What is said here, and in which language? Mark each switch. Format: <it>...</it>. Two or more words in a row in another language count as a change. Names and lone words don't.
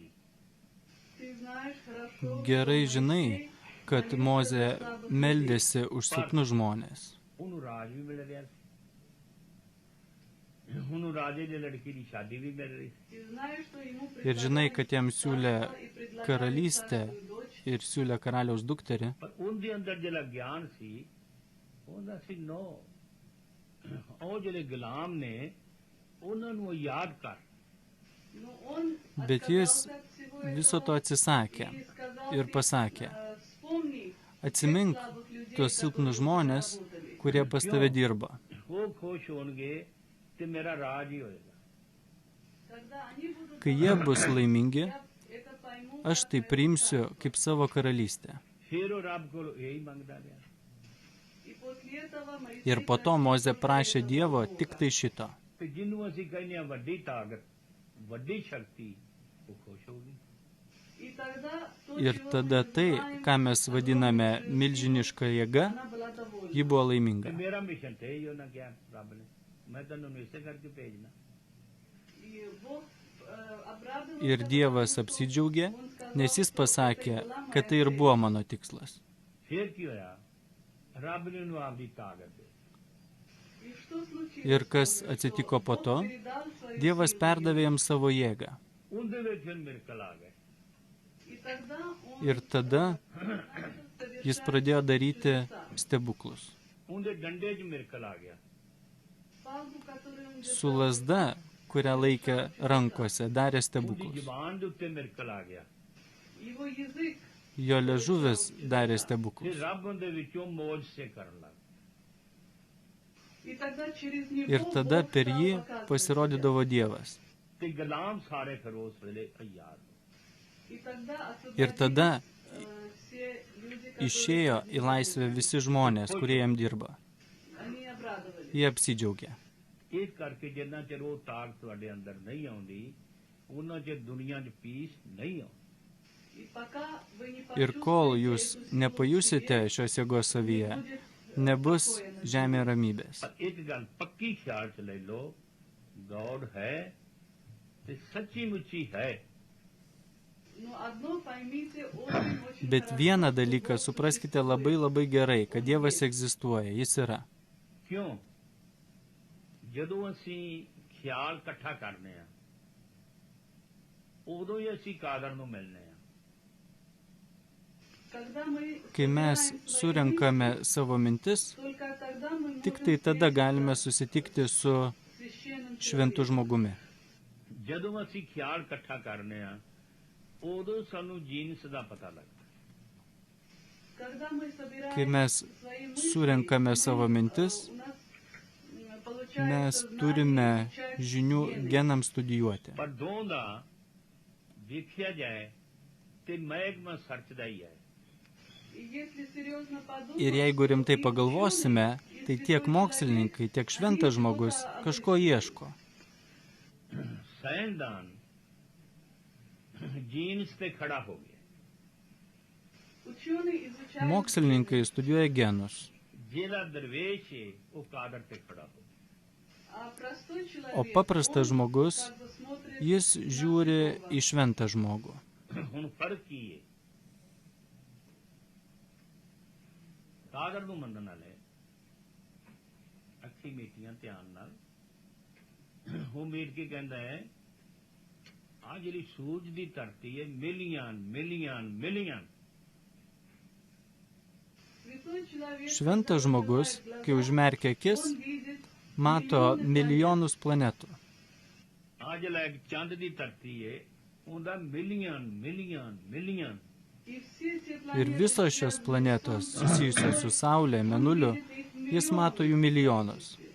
<ru>Ты знаешь хорошо,</ru> <lt>Gerai</lt> <ru>что</ru> <lt>žinai,</lt> <ru>Моисей</ru> <lt>kad Mozė meldėsi už silpnus žmonės.</lt> <pa>ਉਹਨੂੰ ਰਾਜ ਵੀ ਮਿਲ ਰਿਹਾ ਸੀ। ਉਹਨੂੰ ਰਾਜੇ ਦੀ ਲੜਕੀ ਦੀ ਸ਼ਾਦੀ ਵੀ ਮਿਲ ਰਹੀ ਸੀ।</pa> <ru>Ты знаешь, что ему</ru> <lt>Ir žinai, kad jam siūlė</lt> <ru>предлагали и предлагали</ru> <lt>karalystę</lt> <ru>царскую дочь.</ru> <lt>ir siūlė karaliaus dukterį.</lt> <pa>ਪਰ ਉਹਦੇ ਅੰਦਰ ਜਿਹੜਾ ਗਿਆਨ ਸੀ ਉਹਦਾ ਸੀ ਨੋ ਉਹ ਜਿਹੜੇ ਗੁਲਾਮ ਨੇ ਉਹਨਾਂ ਨੂੰ ਯਾਦ ਕਰ।</pa> <ru>Но он</ru> <lt>Bet jis</lt> <ru>отказался от всего</ru> <lt>viso to</lt> <ru>этого</ru> <lt>atsisakė</lt> <ru>и сказал,</ru> <lt>ir</lt> <ru>ты,</ru> <lt>pasakė,</lt> <ru>вспомни</ru> <lt>atsimink</lt> <ru>тех слабых людей,</ru> <lt>tuos</lt> <ru>которые</ru> <lt>silpnus</lt> <ru>у тебя</ru> <lt>žmonės,</lt> <ru>работали.</ru> <lt>kurie pas tave dirba.</lt> <pa>ਉਹ ਖੁਸ਼ ਹੋਣਗੇ ਤੇ ਮੇਰਾ ਰਾਜ ਹੀ ਹੋਏਗਾ।</pa> <ru>Когда они будут</ru> <lt>Kai jie bus laimingi,</lt> <ru>я это пойму,</ru> <lt>aš tai priimsiu kaip savo karalystę.</lt> <pa>ਫਿਰ ਉਹ ਰੱਬ ਕੋਲ ਇਹੀ ਮੰਗਦਾ ਰਿਹਾ।</pa> <ru>и после этого Моисей</ru> <lt>Ir po to Mozė prašė Dievo tik tai šito.</lt> <pa>ਤੇ ਜਿਹਨੂੰ ਅਸੀਂ ਕਹਿੰਦੇ ਹਾਂ ਵੱਡੀ ਤਾਕਤ ਵੱਡੀ ਸ਼ਕਤੀ ਉਹ ਖੁਸ਼ ਹੋਊਗੀ।</pa> <ru>И тогда то,</ru> <lt>Ir</lt> <ru>чего</ru> <lt>tada</lt> <ru>мы</ru> <lt>tai,</lt> <ru>знаем,</ru> <lt>ką mes vadiname milžiniška jėga,</lt> <ru>она была довольна.</ru> <lt>ji buvo</lt> <pa>ਤੇ</pa> <lt>laiminga.</lt> <pa>ਮੇਰਾ ਮਿਸ਼ਨ ਤੇ ਹੀ ਉਹਨਾਂ ਕਿਹਾ ਰੱਬ ਨੇ ਮੈਂ ਤੈਨੂੰ ਇਸੇ ਕਰਕੇ ਭੇਜਣਾ।</pa> <ru>И Бог обрадовался,</ru> <lt>Ir Dievas apsidžiaugė, nes jis pasakė, kad tai ir buvo mano tikslas.</lt> <pa>ਫਿਰ ਕੀ ਹੋਇਆ ਰੱਬ ਨੇ ਉਹਨੂੰ ਆਪਦੀ ਤਾਕਤ ਦੇ</pa> <ru>И что случилось?</ru> <lt>Ir kas atsitiko po to?</lt> <ru>Бог передал свою</ru> <lt>Dievas</lt> <ru>силу.</ru> <lt>perdavė jam savo jėgą.</lt> <pa>ਉਹਦੇ ਵਿੱਚ ਫਿਰ ਮਿਰਕਲ ਆ ਗਏ।</pa> <ru>И тогда он</ru> <lt>Ir tada</lt> <ru>начал</ru> <lt>jis</lt> <ru>совершать</ru> <lt>pradėjo daryti</lt> <ru>чудеса.</ru> <lt>stebuklus.</lt> <pa>ਉਹਦੇ ਡੰਡੇ 'ਚ ਮਿਰਕਲ ਆ ਗਿਆ।</pa> <ru>Палку, которую он</ru> <lt>Su lasda, kurią laikė rankose, darė</lt> <pa>ਉਹਦੀ</pa> <lt>stebuklus.</lt> <pa>ਜ਼ੁਬਾਨ ਦੇ ਉੱਤੇ ਮਿਰਕਲ ਆ ਗਿਆ।</pa> <ru>его язык,</ru> <lt>Jo liežuvis darė</lt> <pa>ਫਿਰ</pa> <lt>stebuklus.</lt> <pa>ਰੱਬ ਉਹਦੇ ਵਿੱਚੋਂ ਮੌਜ ਸੇ ਕਰਨ ਲੱਗ।</pa> <ru>и тогда через него</ru> <lt>Ir tada</lt> <ru>Бог</ru> <lt>per</lt> <ru>стал</ru> <lt>jį</lt> <ru>показывать</ru> <lt>pasirodydavo Dievas.</lt> <pa>ਤੇ ਗੁਲਾਮ ਸਾਰੇ ਫਿਰ ਉਸ ਵੇਲੇ ਤਿਆਰ ਹੋ।</pa> <ru>себя. И тогда</ru> <lt>Ir tada</lt> <ru>все люди, которые</ru> <lt>išėjo į laisvę visi žmonės, kurie jam dirba.</lt> <ru>они обрадовались.</ru> <lt>Jie apsidžiaugė.</lt> <pa>ਇਸ ਕਰਕੇ ਜਿੰਨਾ ਚਿਰ ਉਹ ਤਾਕਤ ਤੁਹਾਡੇ ਅੰਦਰ ਨਹੀਂ ਆਉਂਦੀ ਉਹਨਾਂ ਚਿਰ ਦੁਨੀਆ 'ਚ ਪੀਸ ਨਹੀਂ ਆਉਂਦੀ।</pa> <ru>И пока вы не</ru> <lt>Ir kol</lt> <ru>почувствуете</ru> <lt>jūs</lt> <ru>эту силу</ru> <lt>nepajusite</lt> <ru>в себе,</ru> <lt>šios jėgos</lt> <ru>не</ru> <lt>savyje,</lt> <ru>будет,</ru> <lt>nebus</lt> <ru>покоя на</ru> <lt>žemė ramybės.</lt> <pa>ਪਰ ਇੱਕ ਗੱਲ ਪੱਕੀ ਖਿਆਲ 'ਚ ਲੈ ਲਓ ਗੌਡ ਹੈ ਤੇ ਸੱਚੀ ਮੁੱਚੀ ਹੈ।</pa> <ru>Но одно поймите очень</ru> <lt>Bet</lt> <ru>хорошо,</ru> <lt>vieną</lt> <ru>что</ru> <lt>dalyką</lt> <ru>Бог</ru> <lt>supraskite labai labai gerai, kad Dievas egzistuoja, Jis yra.</lt> <pa>ਕਿਉਂ ਜਦੋਂ ਅਸੀਂ ਖਿਆਲ ਇਕੱਠਾ ਕਰਨੇ ਆ ਉਦੋਂ ਹੀ ਅਸੀਂ ਕਾਦਰ ਨੂੰ ਮਿਲਨੇ ਆ।</pa> <ru>Когда мы</ru> <lt>Kai mes</lt> <ru>собираем свои</ru> <lt>surenkame savo mintis,</lt> <ru>мысли, только тогда мы</ru> <lt>tik</lt> <ru>можем</ru> <lt>tai tada</lt> <ru>встретиться</ru> <lt>galime susitikti su</lt> <ru>с священным</ru> <lt>šventu</lt> <ru>человеком.</ru> <lt>žmogumi.</lt> <pa>ਜਦੋਂ ਅਸੀਂ ਖਿਆਲ ਇਕੱਠਾ ਕਰਨੇ ਆ ਉਦੋਂ ਸਾਨੂੰ ਜੀਨਸ ਦਾ ਪਤਾ ਲੱਗਦਾ।</pa> <ru>Когда мы собираем</ru> <lt>Kai mes</lt> <ru>свои мысли,</ru> <lt>surenkame</lt> <ru>мы,</ru> <lt>savo mintis,</lt> <ru>у нас получается</ru> <lt>mes</lt> <ru>знание,</ru> <lt>turime</lt> <ru>изучать</ru> <lt>žinių</lt> <ru>Вселенную.</ru> <lt>genams studijuoti.</lt> <pa>ਪਰ ਦੋਹਾਂ ਦਾ ਵੇਖਿਆ ਜਾਏ ਤੇ ਮਹਿਕਮਾ ਸੱਚ ਦਾ ਹੀ ਹੈ।</pa> <ru>И если серьезно подумать,</ru> <lt>Ir jeigu rimtai</lt> <ru>то и</ru> <lt>pagalvosime,</lt> <ru>ученый, и</ru> <lt>tai</lt> <ru>святой</ru> <lt>tiek</lt> <ru>человек,</ru> <lt>mokslininkai, tiek šventas žmogus kažko ieško.</lt> <pa>ਸਾਇੰਸਦਾਨ ਜੀਨਸ ਤੇ ਖੜਾ ਹੋ ਗਿਆ।</pa> <ru>ученый изучает</ru> <lt>Mokslininkai studijuoja genus,</lt> <pa>ਜਿਹੜਾ ਦਰਵੇਸ਼ ਹੈ ਉਹ ਕਾਦਰ ਤੇ ਖੜਾ ਹੋ ਗਿਆ।</pa> <ru>а простой</ru> <lt>o</lt> <ru>человек,</ru> <lt>paprastas</lt> <ru>он</ru> <lt>žmogus,</lt> <ru>как бы смотрит</ru> <lt>jis</lt> <ru>на</ru> <lt>žiūri</lt> <ru>святого.</ru> <lt>į šventą žmogų.</lt> <pa>ਹੁਣ ਫਰਕ ਕੀ ਹੈ? ਕਾਦਰ ਨੂੰ ਮੰਨਣ ਵਾਲੇ ਅੱਖੀ ਮੀਟੀਆਂ ਧਿਆਨ ਨਾਲ ਉਹ ਮੀਟ ਕੇ ਕਹਿੰਦਾ ਹੈ ਆ ਜਿਹੜੀ ਸੂਰਜ ਦੀ ਧਰਤੀ ਹੈ</pa> <en>million million million</en> <lt>Šventas žmogus, kai užmerkia akis, mato milijonus planetų. Ir visos šios planetos susijusios su Saulė, Mėnuliu, jis mato jų milijonus.</lt>